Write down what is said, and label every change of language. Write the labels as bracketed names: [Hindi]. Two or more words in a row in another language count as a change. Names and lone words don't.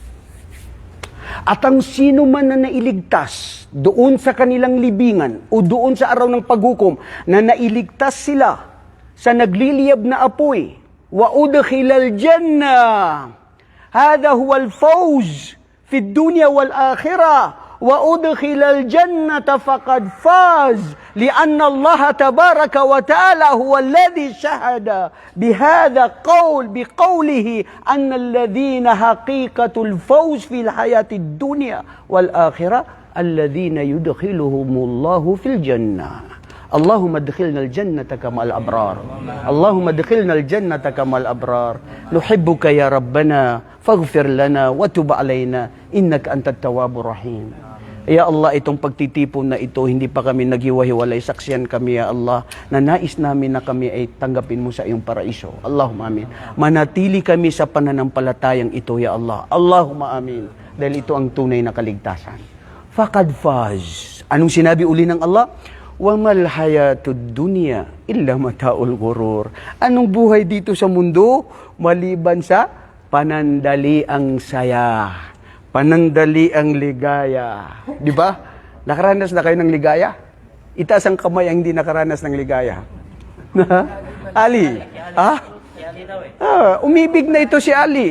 [Filipino] At ang sino man na nailigtas doon sa kanilang libingan o doon sa araw ng paghukom na nailigtas sila sa nagliliyab na apoy, [Arabic] وأدخل الجنة، هذا هو الفوز في الدنيا والآخرة, وأدخل الجنة فقد فاز لأن الله تبارك وتعالى هو الذي شهد بهذا بقوله أن الذين حقيقة الفوز في الحياة الدنيا والآخرة الذين يدخلهم الله في الجنة. اللهم ادخلنا الجنة كما الأبرار. اللهم ادخلنا الجنة كما الأبرار. نحبك يا ربنا فاغفر لنا وتب علينا إنك أنت التواب الرحيم. يا الله, [Filipino] itong pagtitipon na ito, hindi pa kami naghiwa-hiwalay. Saksiyan kami, [Arabic] يا الله, [Filipino] na nais namin na kami ay tanggapin mo sa iyong paraiso. [Arabic] اللهم آمين. [Filipino] Manatili kami sa pananampalatayang ito, [Arabic] يا الله. اللهم آمين. [Filipino] Dahil ito ang tunay na kaligtasan. [Arabic] فقد فاز. [Filipino] Anong sinabi uli ng Allah? [Arabic] وَمَا الْحَيَاةُ الدُّنْيَا إِلَّا مَتَاعُ الْغُرُورِ. [Filipino] Anong buhay dito sa mundo? Maliban sa panandaliang saya. Panandaliang ligaya. Di ba? Nakaranas na kayo ng ligaya? Itaas ang kamay ang hindi nakaranas ng ligaya. Ali? Ha? Umibig na ito si Ali.